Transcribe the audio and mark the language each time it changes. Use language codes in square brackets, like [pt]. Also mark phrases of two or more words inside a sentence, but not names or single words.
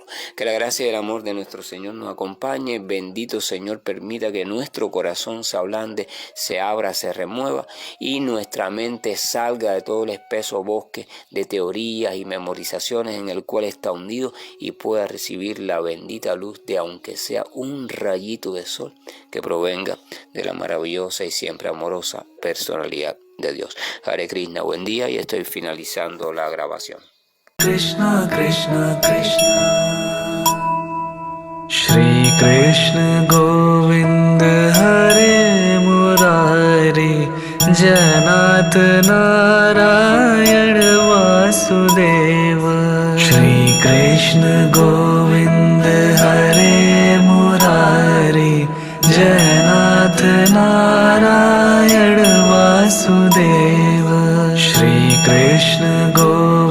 [es] Que la gracia y el amor de nuestro Señor nos acompañe. Bendito Señor, permita que nuestro corazón se ablande, se abra, se remueva y nuestra mente salga de todo el espeso bosque de teorías y memorizaciones en el cual está hundido y pueda recibir la bendita luz de, aunque sea un rayito de sol, que provenga de la maravillosa y siempre amorosa personalidad de Dios. Hare Krishna, buen día, y estoy finalizando la grabación. Krishna Krishna Krishna Shri Krishna Govind Hare Murari Janat Narayan Vasudeva Shri Krishna Govind Hare Murari Janat Narayan Vasudeva Shri Krishna Govind